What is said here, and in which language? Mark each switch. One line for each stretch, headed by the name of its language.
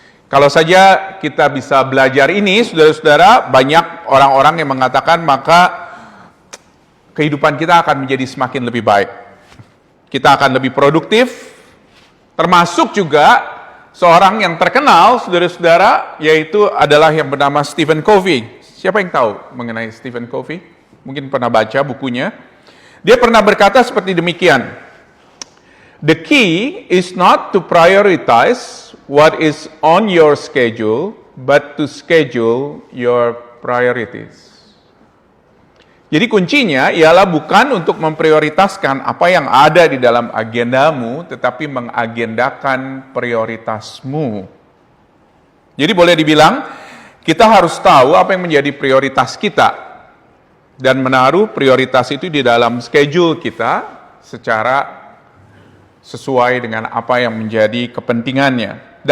Indonesian: Kalau saja kita bisa belajar ini, saudara-saudara, banyak orang-orang yang mengatakan maka kehidupan kita akan menjadi semakin lebih baik. Kita akan lebih produktif, termasuk juga seorang yang terkenal, saudara-saudara, yaitu adalah yang bernama Stephen Covey. Siapa yang tahu mengenai Stephen Covey? Mungkin pernah baca bukunya. Dia pernah berkata seperti demikian.
English: The key is not to prioritize what is on your schedule, but to schedule your priorities.
Indonesian: Jadi kuncinya ialah bukan untuk memprioritaskan apa yang ada di dalam agendamu, tetapi mengagendakan prioritasmu. Jadi boleh dibilang, kita harus tahu apa yang menjadi prioritas kita dan menaruh prioritas itu di dalam schedule kita secara sesuai dengan apa yang menjadi kepentingannya.